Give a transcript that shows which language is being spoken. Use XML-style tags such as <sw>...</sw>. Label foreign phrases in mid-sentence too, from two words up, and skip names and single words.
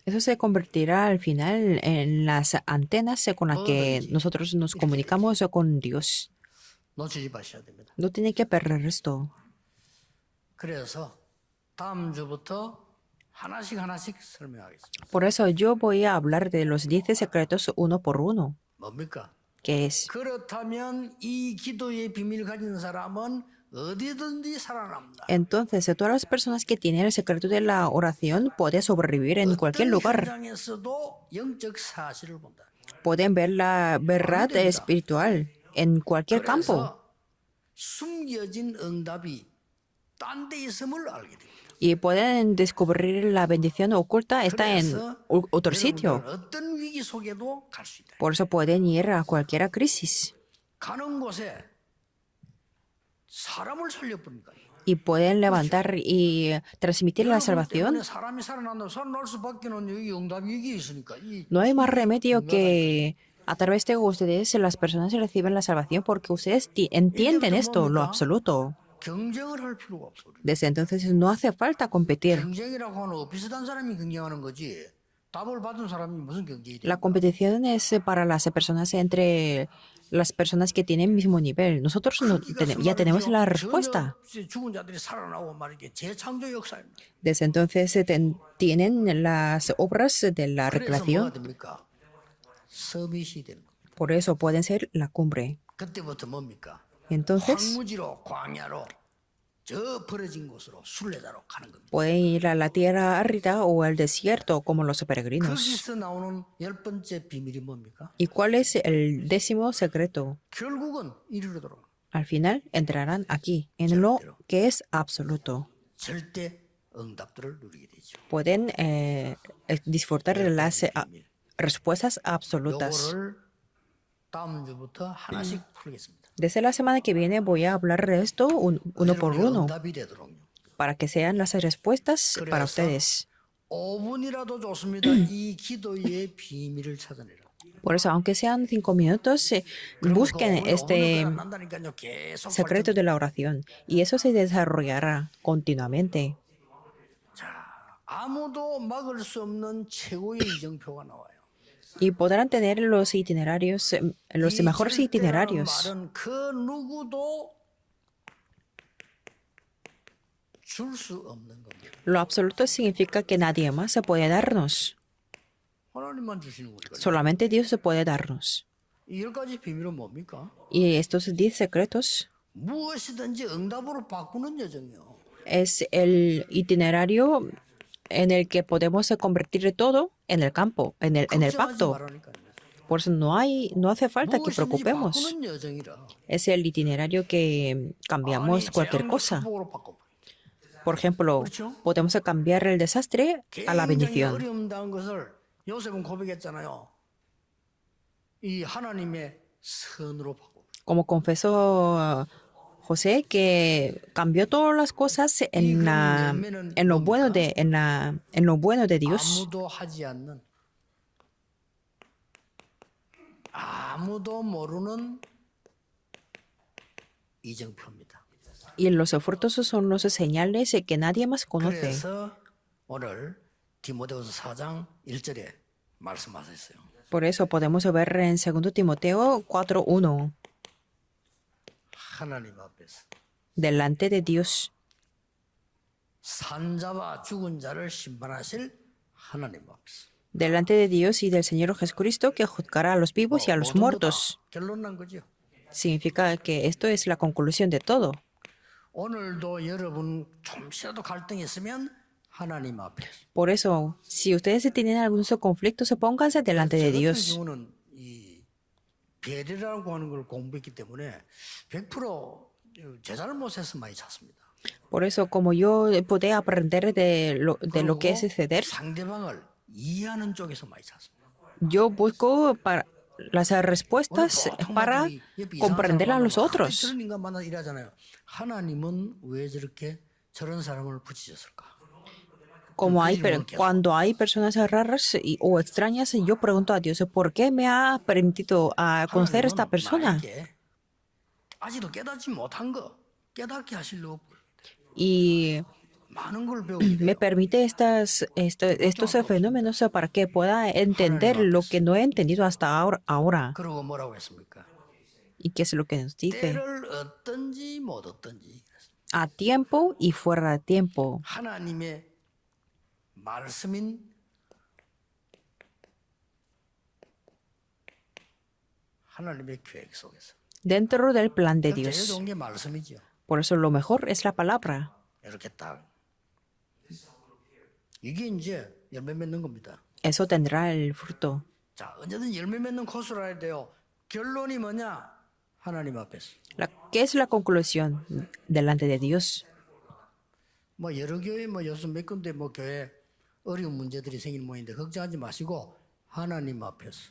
<es>Eso se convertirá al final en las antenas con las que nosotros nos comunicamos con Dios.</es> <ko>놓치지 마셔야 됩니다.</ko> <es>No tiene que perder esto.</es> <ko>그래서 다음 주부터 하나씩 설명하겠습니다.</ko> <es>Por eso yo voy a hablar de los 10 secretos uno por uno.</es> <ko>뭡니까?</ko> <es>¿Qué es?</es> <ko>그렇다면 이 기도의 비밀 가진 사람은 어디든지 살아납니다.</ko> <es>Entonces, todas las personas que tienen el secreto de la oración pueden sobrevivir en cualquier</es> <ko>어떤</ko> <es>lugar.</es> <ko>현장에서도 영적 사실을 본다.</ko> <es>Pueden ver la verdad espiritual en cualquier campo.</es> <ko>그래서 숨겨진 응답이 딴 데 있음을 알게 됩니다.</ko> <es>Y pueden descubrir la bendición oculta está en</es> <ko>그래서</ko> <es>otro sitio.</es> <ko>여러분들은 어떤 위기 속에도 갈 수 있다.</ko> <es>Por eso pueden ir a cualquier crisis.</es> <ko>가는 곳에 사람을 살려버리니까.</ko> <es>Y pueden levantar y transmitir la salvación.</es> <ko>사람이 살아날 수밖에는 여기 응답 위기에 있으니까.</ko> <es>No hay más remedio que a través de ustedes las personas reciben la salvación porque ustedes entienden esto, lo absoluto.</es> <ko>경쟁을 할 필요가 없어.</ko> <es>Desde entonces no hace falta competir.</es> <ko>경쟁이라고 하는 비슷한 사람이 경쟁하는 거지. 답을 받은 사람이 무슨 경쟁이 돼?</ko> <es>La competición es para las personas entre las personas que tienen el mismo nivel. Nosotros ya tenemos la respuesta.</es> <ko>죽은 자들이 살아나고 말이게 재창조 역사입니다.</ko> <es>Desde entonces tienen las obras de la</es> <ko>그래서 뭐가</ko> <es>recreación.</es> <ko>됩니까? 서밋이 되는 겁니다.</ko> <es>Por eso pueden ser la cumbre.</es> <ko>그때부터 뭡니까?</ko> <es>Entonces</es> <ko>황무지로 광야로 저 벌어진 곳으로 순례자로 가는 겁니다.</ko> <es>pueden ir a la tierra árida o al desierto como los peregrinos.</es> <ko>거기서 나오는 10번째 비밀이 뭡니까?</ko> <es>¿Y cuál es el 10º secreto?</es> <ko>결국은 이리로 돌아가.</ko> <es>Al final entrarán aquí, en lo que es absoluto.</es> <ko>절대 응답들을 누리게 되죠.</ko> <es>Pueden disfrutar de las respuestas absolutas.</es> <ko>요거를 다음 주부터 하나씩 풀겠습니다.</ko> <es>Desde la semana que viene voy a hablar de esto uno por</es> <ko>여러분의</ko> <es>uno</es> <ko>응답이 되도록요.</ko> <es>para que sean las respuestas para ustedes.</es> <ko>5분이라도 좋습니다. 이 기도의 비밀을 찾아내라.</ko> <es>Por eso, aunque sean 5 minutos, busquen este</es> <ko>난다니까요. 계속</ko> <es>secreto de la oración y eso se desarrollará continuamente.</es> <ko>아무도 막을 수 없는 최고의 이정표가 나와요.</ko> <es>Y podrán tener los itinerarios, los mejores itinerarios.</es> <ko>말은 그 누구도 줄 수 없는 겁니다.</ko> <es>Lo absoluto significa que nadie más se puede darnos.</es> <ko>하나님만 주시는 거니까.</ko> <es>Solamente Dios se puede darnos.</es> <ko>이 10가지 비밀은 뭡니까?</ko> <es>Y estos 10 secretos</es> <ko>무엇이든지 응답으로 바꾸는 여정이요.</ko> <es>es el itinerario en el que podemos convertir todo en el campo, en el</es> <ko>걱정하지</ko> <es>pacto.</es> <ko>말라니까요.</ko> <es>Por eso no hace falta que</es> <ko>무엇이든지</ko> <es>preocupemos.</es> <ko>바꾸는 여정이라.</ko> <es>Es el itinerario que cambiamos cualquier cosa.</es> <ko>축복으로 바꿔.</ko> <es>Por ejemplo, podemos cambiar el desastre a la</es> <ko>굉장히</ko> <es>bendición.</es> <ko>어려움당한 것을 요셉은 고백했잖아요. 이 하나님의 선으로 바꿔.</ko> <es>Como confesó José, que cambió todas las cosas en lo bueno de Dios.</es> <ko>아무도 하지 않는 아무도 모르는 이정표입니다.</ko> <es>Y los frutos son los señales que nadie más conoce.</es> <ko>그래서 오늘 디모데후서 4장 1절에 말씀하셨어요.</ko> <es>Por eso podemos ver en 2 Timoteo 4:1,</es> <ko>하나님 앞에서</ko> <es>delante de Dios,</es> <ko>산자와 죽은 자를 심판하실 하나님 앞에서.</ko> <es>delante de Dios y del Señor Jesucristo que juzgará a los vivos y a los</es> <ko>모든</ko> <es>muertos.</es> <ko>거다 결론 난 거죠.</ko> <es>Significa que esto es la conclusión de todo.</es> <ko>오늘도 여러분 좀이라도 갈등이 있으면 하나님 앞에서.</ko> <es>Por eso, si ustedes tienen algunos conflictos, pónganse delante de</es> <ko>저 같은</ko> <es>Dios.</es> <ko>경우는 이 배려라고 하는 걸 공부했기 때문에 100%제 잘못에서 많이 찾습니다.</ko> <es>Por eso, como yo pude aprender de lo que es ceder,</es> <ko>상대방을 이해하는 쪽에서 많이 찾습니다.</ko> <es>yo busco para las respuestas para comprender a los otros.</es> <ko>저런 인간 만나 일하잖아요. 하나님은 왜 저렇게 저런 사람을 붙이셨을까?</ko> <es>Como</es> <ko>그 질문을 계속.</ko> <es>cuando hay personas raras o extrañas, yo pregunto a Dios, ¿por qué me ha permitido conocer a esta</es> <ko>하나님은</ko> <es>persona?</es> <ko>나에게 아직도 깨닫지 못한 거 깨닫게 하시려고</ko> <es>Y</es> <ko>많은 걸 배우게</ko> <es>me</es> <ko>돼요.</ko> <es>permite estos fenómenos para que pueda entender lo que no he entendido hasta ahora.</es> <ko>그리고 뭐라고 했습니까?</ko> <es>¿Y qué es lo que nos dice?</es> <ko>때를 얻든지 못 얻든지</ko> <es>A tiempo y fuera de tiempo.</es> <ko>하나님의 말씀인 하나님의 계획 속에서</ko> <es>Dentro del plan de</es> <ko>제일</ko> <es>Dios.</es> <ko>좋은 게 말씀이죠.</ko> <es>Por eso lo mejor es la palabra.</es> <ko>이렇게 딱 이게 이제 열매 맺는 겁니다.</ko> <es>Eso tendrá el fruto.</es> <ko>자, 언제든 열매 맺는 코스로 해야 돼요. 결론이 뭐냐? 하나님 앞에서.</ko> <es>¿Qué es la conclusión delante de Dios?</es> <ko>뭐 여러 교회 뭐 요즘 몇 군데 뭐 교회 어려운 문제들이 생기는 모양인데 걱정하지 마시고 하나님 앞에서.</ko>